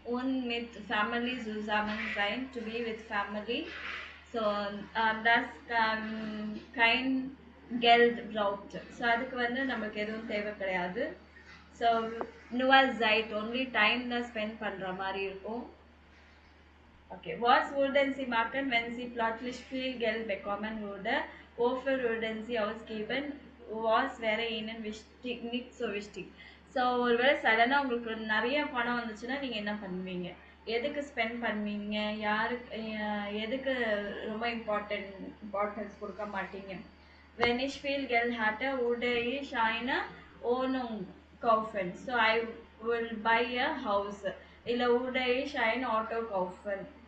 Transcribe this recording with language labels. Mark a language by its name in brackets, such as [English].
[German] Und mit Family zusammen sein, [English] to be with family. [German] So das kein Geld braucht. [Tamil] So அதுக்கு வந்து நமக்கு எதுவும் தேவை கிடையாது. So [German] nur Zeit, [English] only time [Tamil] தான் ஸ்பெண்ட் பண்ற மாதிரி இருக்கும். [German] Okay, was würden Sie machen, wenn Sie plötzlich viel Geld bekommen würde? Wofür würden Sie ausgeben? Was wäre Ihnen wichtig, nicht so wichtig? [Tamil] So ஒருவேளை சடனாக உங்களுக்கு நிறைய பணம் வந்துச்சுன்னா நீங்கள் என்ன பண்ணுவீங்க? எதுக்கு ஸ்பெண்ட் பண்ணுவீங்க? யாருக்கு எதுக்கு ரொம்ப இம்பார்ட்டன்ஸ் கொடுக்க மாட்டீங்க? [German] Wenn ich viel Geld hatte, würde ich eine Wohnung kaufen. [English] So I will buy a house. [German] Oder würde ich ein Auto kaufen.